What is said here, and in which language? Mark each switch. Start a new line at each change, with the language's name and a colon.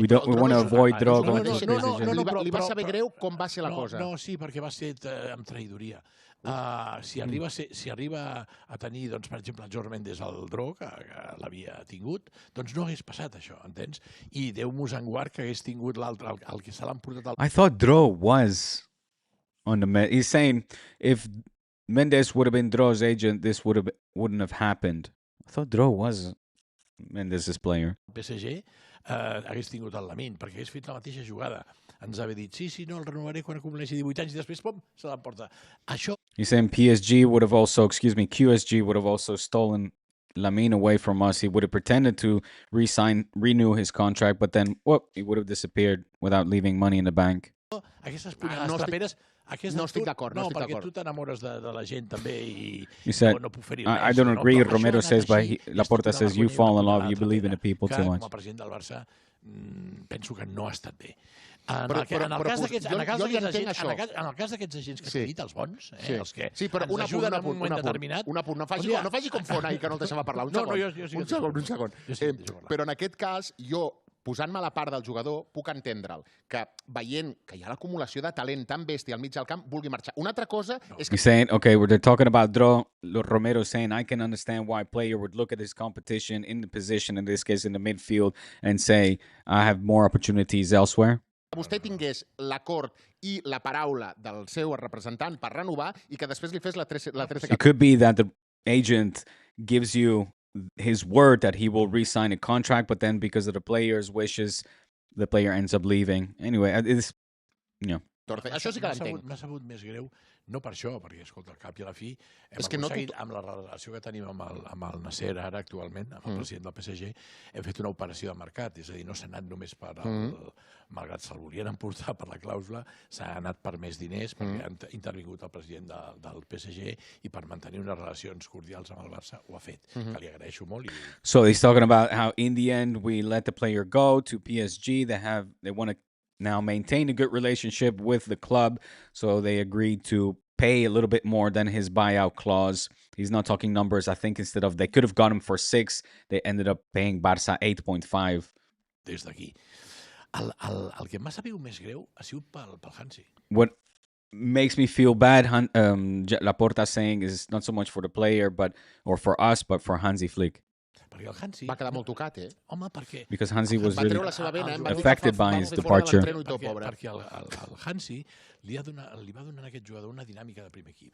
English: We want to avoid Dro going to PSG.
Catalan: Li va saber greu com va ser la cosa. No, sí, perquè va ser amb traïdoria. Si arriba a tenir, per exemple, el George Mendes el Dro, que l'havia tingut, doncs no hagués passat això, entens? I Déu mos en guard que hagués tingut l'altre, el que se l'han portat al...
English: I thought Dro was on the... He's saying if Mendes would have been Dro's agent, this wouldn't have happened. I thought Dro was Mendes' player.
Catalan: PSG hagués tingut el Lamine, perquè hagués fet la mateixa jugada. Ens havia dit, sí, no, el renovaré quan acumuleixi 18 anys, i després, pum, se l'emporta. Això...
English: He's saying QSG would have also stolen Lamine away from us. He would have pretended to renew his contract, but then, he would have disappeared without leaving money in the bank.
Catalan: Aquestes punades traperes... No estic d'acord, no estic d'acord. No, perquè tu t'enamores de la gent també i no puc fer-hi res.
English: I don't agree. Romero says, Laporta says, you fall in love, you believe in the people too much.
Catalan: Com a president del Barça penso que no ha estat bé. En el cas d'aquests agents que t'he dit, els bons, els que ens ajuden en un moment determinat... Un apunt, no faci com fona i que no el deixava parlar. Un segon. Però en aquest cas, jo, posant-me a la part del jugador, puc entendre'l, que veient que hi ha l'acumulació de talent tan bèstia al mig del camp, vulgui marxar. Una altra cosa és que...
English: He's saying, okay, they're talking about Romero saying, I can understand why a player would look at his competition in the position, in this case in the midfield, and say, I have more opportunities elsewhere.
Catalan: Vostè tingués l'acord i la paraula del seu representant per renovar i que després li fes la 13
English: It could be that the agent gives you his word that he will re-sign a contract, but then because of the player's wishes, the player ends up leaving. Anyway, it's,
Catalan: Això sí que l'entenc. M'ha sabut més greu, no per això, perquè, escolta, al cap i a la fi, hem aconseguit, amb la relació que tenim amb el Nasser ara actualment, amb el president del PSG, hem fet una operació de mercat, és a dir, no s'ha anat només per malgrat se'l volien emportar per la clàusula, s'ha anat per més diners, perquè ha intervingut el president del PSG i per mantenir unes relacions cordials amb el Barça ho ha fet, que li agraeixo molt.
English: So he's talking about how in the end we let the player go to PSG. They want to now maintain a good relationship with the club, so they agreed to pay a little bit more than his buyout clause. He's not talking numbers. I think instead of they could have got him for 6, they ended up paying Barça 8.5.
Catalan: Des d'aquí. El que m'ha sabut més greu ha sigut pel Hansi.
English: What makes me feel bad, Laporta saying, is not so much for the player or for us, but for Hansi Flick.
Catalan: Perquè el Hansi... Va quedar molt tocat, Home, perquè...
English: Because Hansi was really affected by his departure.
Catalan: Perquè el Hansi li va donar a aquest jugador una dinàmica de primer equip.